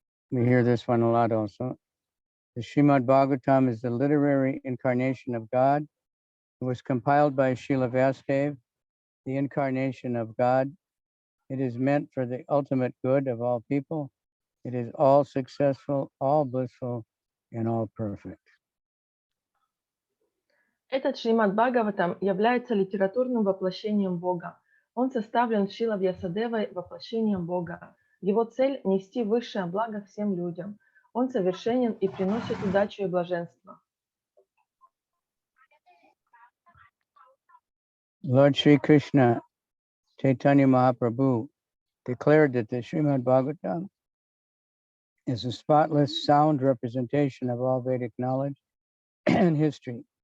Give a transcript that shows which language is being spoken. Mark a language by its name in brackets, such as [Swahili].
[English] We hear this one a lot also. The Srimad Bhagavatam is the literary incarnation of God. It was compiled by Srila Vasudev, the incarnation of God. It is meant for the ultimate good of all people. It is all successful, all blissful, and all perfect. [Russian] Этот Шримад Бхагаватам является литературным воплощением Бога. Он составлен Шрила Вьясадевой воплощением Бога. Его цель – нести высшее благо всем людям. Он совершенен и приносит удачу и блаженство. [English] Lord Sri Krishna, Chaitanya Mahaprabhu, declared that the Srimad Bhagavatam is a spotless, sound representation of all Vedic knowledge and history.